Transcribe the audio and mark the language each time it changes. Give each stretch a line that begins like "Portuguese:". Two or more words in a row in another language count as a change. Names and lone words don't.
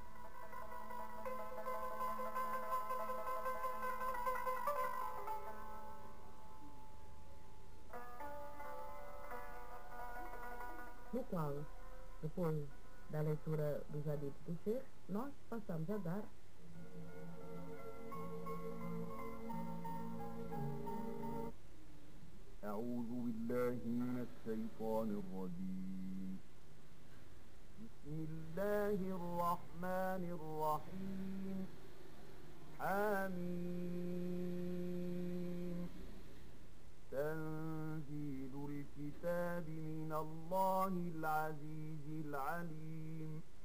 Portuguese: No qual, depois da leitura dos hadiths do Sheikh, nós passamos a dar
Arabic: أعوذ بالله من الشيطان الرجيم بسم الله الرحمن الرحيم حميم تنزيل الكتاب من الله العزيز العليم